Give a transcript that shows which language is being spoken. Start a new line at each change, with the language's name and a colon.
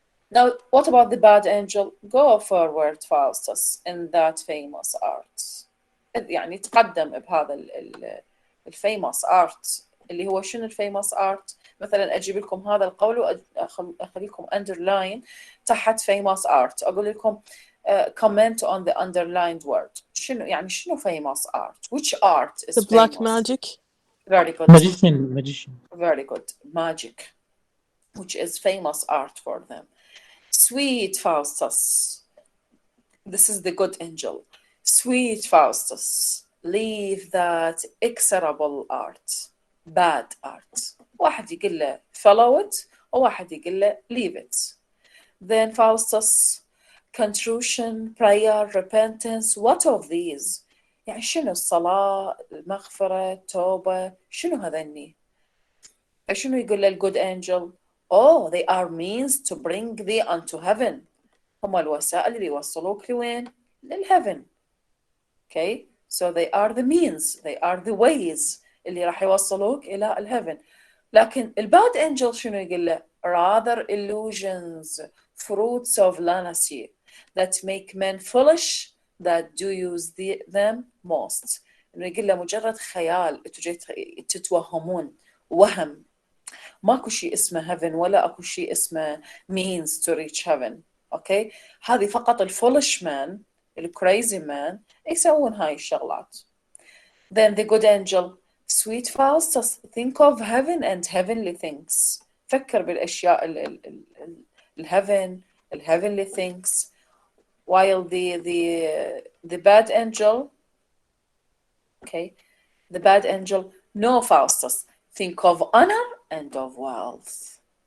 English: Now, what about the bad angel? Go forward, Faustus, in that famous art.
Arabic: يعني تقدم بهذا الفيموس art اللي هو شنو الفيموس art؟ مثلا أجيب لكم هذا القول وأخلي لكم underline تحت famous art. أقول لكم
English: comment on the underlined word.
Arabic: شنو يعني شنو famous art?
English: Which art is The black famous? magic. Very good. Magician. Very good. Magic, which is famous art for them. Sweet Faustus, this is the good angel. Sweet Faustus, leave that execrable art, bad art.
Arabic: واحد يقول له
English: follow it
Arabic: وواحد يقول له
English: leave it. Then Faustus, contrition, prayer, repentance, what of these?
Arabic: يعني شنو الصلاة، المغفرة، التوبة، شنو هذني؟ فشنو يقول له الجود angel؟
English: Oh, they are means to bring thee unto heaven.
Arabic: هم الوسائل اللي يوصلوك لوين؟ للheaven. Okay,
English: So they are the means, they are the ways
Arabic: اللي راح يوصلوك إلى الهيفن. لكن الباد angel شنو يقول له؟
English: rather illusions, fruits of lunacy that make men foolish that do use them most.
Arabic: إنه يقول له مجرد خيال تتوهمون، وهم. ماكو شيء اسمه heaven ولا اكو شيء اسمه
English: means to reach heaven.
Arabic: اوكي، هذه فقط الفولش مان، الكريزي مان يسوون هاي الشغلات.
English: Then the good angel, sweet Faustus, think of heaven and heavenly things.
Arabic: فكر بالاشياء الheaven, heavenly things.
English: While the bad angel, okay, the bad angel, no Faustus, think of honor and of wealth.